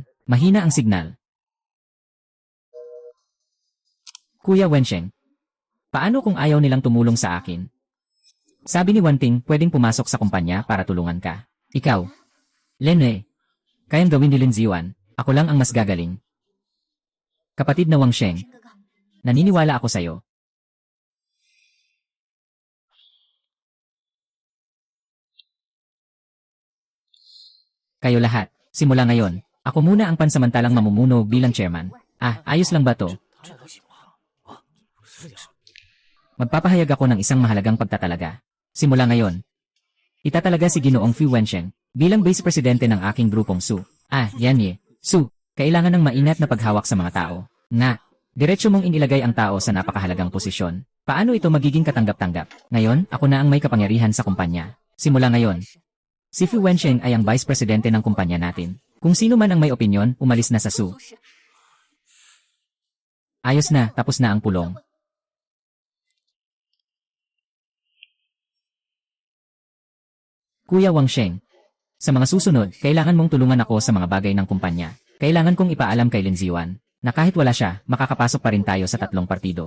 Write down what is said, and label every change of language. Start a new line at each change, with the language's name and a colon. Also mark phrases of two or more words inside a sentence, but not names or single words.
Filipino: Mahina ang signal. Kuya Wensheng. Paano kung ayaw nilang tumulong sa akin? Sabi ni Wanting, pwedeng pumasok sa kumpanya para tulungan ka. Ikaw. Lene. Kayang gawin ni Lin Ziwan. Ako lang ang mas gagaling. Kapatid na Wang Sheng.
Chinese: 哥哥，
Filipino: Naniniwala ako sa'yo. Kayo lahat, simula ngayon, ako muna ang pansamantalang mamumuno bilang chairman. Ayos lang ba to?
Chinese: 这都行吗？是的是。
Filipino: Magpapahayag ako ng isang mahalagang pagtatalaga. Simula ngayon, itatalaga si Ginoong Fu Wensheng bilang vice presidente ng aking grupong Su. Yan ye. Su, kailangan ng maingat na paghawak sa mga tao. Diretso mong inilagay ang tao sa napakahalagang posisyon. Paano ito magiging katanggap-tanggap? Ngayon, ako na ang may kapangyarihan sa kumpanya. Simula ngayon, si Fu Wensheng ay ang vice presidente ng kumpanya natin. Kung sino man ang may opinyon, umalis na sa Su.
Chinese: 做事
Filipino: Ayos na, tapos na ang pulong. Kuya Wang Sheng, sa mga susunod, kailangan mong tulungan ako sa mga bagay ng kumpanya. Kailangan kong ipaalam kay Lin Ziwan na kahit wala siya, makakapasok pa rin tayo sa 3 partido.